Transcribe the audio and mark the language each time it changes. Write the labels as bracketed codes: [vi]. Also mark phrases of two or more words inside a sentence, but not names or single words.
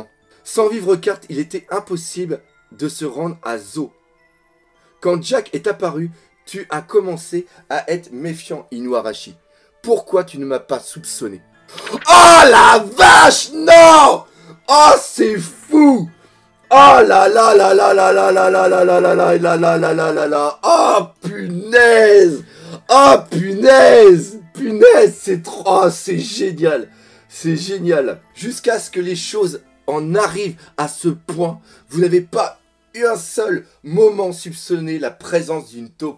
[fr] Sans vivre carte, il était impossible de se rendre à Zo. Quand Jack est apparu, tu as commencé à être méfiant, Inuarashi. Pourquoi tu ne m'as pas soupçonné? Oh la vache, non! Oh, c'est fou! Oh là là là là là là là là là là là là là là là là là là. Oh punaise! Oh punaise! Punaise, c'est trop... Oh, c'est génial! C'est génial! Jusqu'à ce que les choses en arrivent à ce point, vous n'avez pas eu un seul moment soupçonné la présence d'une taupe.